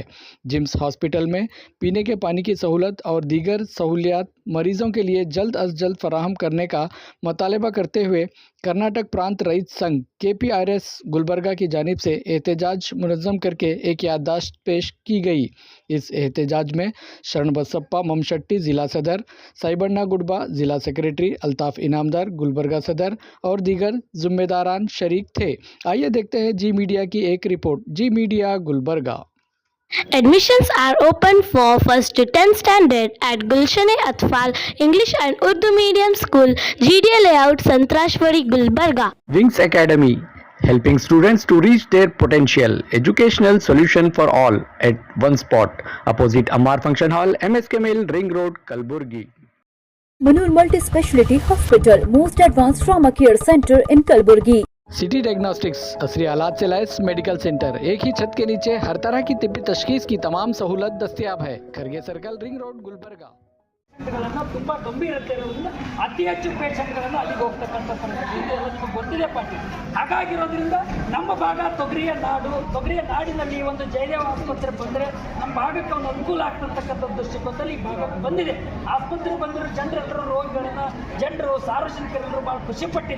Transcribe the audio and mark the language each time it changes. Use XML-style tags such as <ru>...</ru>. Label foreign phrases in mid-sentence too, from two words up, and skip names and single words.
<ur>جمس ہاسپٹل میں پینے کے پانی کی سہولت اور دیگر سہولیات مریضوں کے لیے جلد از جلد فراہم کرنے کا مطالبہ کرتے ہوئے کرناٹک پرانت رئیت سنگھ KPRS گلبرگہ کی جانب سے احتجاج منظم کرکے ایک یادداشت پیش کی گئی. اس احتجاج میں شرن بسپا ممشٹی ضلع صدر، سائبنا گڈبا ضلع سیکریٹری، الطاف انعامدار گلبرگہ صدر اور دیگر ذمہ داران شریک تھے. آئیے دیکھتے ہیں زی میڈیا کی ایک رپورٹ. زی میڈیا گلبرگہ.</ur> <en>Admissions are open for 1st to 10th standard at Gulshan-e-Atfal English and Urdu Medium School, GDA Layout, Santrashwari, Gulbarga. Wings Academy, helping students to reach their potential. Educational solution for all at one spot, opposite Amar Function Hall, MSK Mill, Ring Road, Kalburgi. Manur Multi-Speciality Hospital, most advanced trauma care center in Kalburgi.</en> <ur>سٹی ڈائگناسٹکس، اصلی آلات سے لیس میڈیکل سینٹر، ایک ہی چھت کے نیچے ہر طرح کی طبی تشخیص کی تمام سہولت دستیاب ہے. کھرگے سرکل، رنگ روڈ، گلبرگہ.</ur> <kn>ತುಂಬ ಗಂಭೀರತೆ ಇರೋದ್ರಿಂದ ಅತಿ ಹೆಚ್ಚು ಪೇಷಂಟ್ಗಳನ್ನು ಅಲ್ಲಿಗೆ ಹೋಗ್ತಕ್ಕಂಥ ಪರಿಸ್ಥಿತಿ ಇದೆಲ್ಲ ನಿಮಗೆ ಗೊತ್ತಿದೆ ಪಾಟೀಲ್. ಹಾಗಾಗಿರೋದ್ರಿಂದ ನಮ್ಮ ಭಾಗ ತೊಗರಿಯ ನಾಡಿನಲ್ಲಿ ಈ ಒಂದು ಜಯದೇವ ಆಸ್ಪತ್ರೆ ಬಂದರೆ ನಮ್ಮ ಭಾಗಕ್ಕೆ ಒಂದು ಅನುಕೂಲ ಆಗ್ತಕ್ಕಂಥ ದೃಷ್ಟಿಕೋನದಲ್ಲಿ ಈ ಭಾಗಕ್ಕೆ ಬಂದಿದೆ. ಆಸ್ಪತ್ರೆ ಬಂದಿರೋ ಜನರೆಲ್ಲರೂ ರೋಗಿಗಳನ್ನು ಸಾರ್ವಜನಿಕರೆಲ್ಲರೂ ಭಾಳ ಖುಷಿಪಟ್ಟಿದೆ.</kn>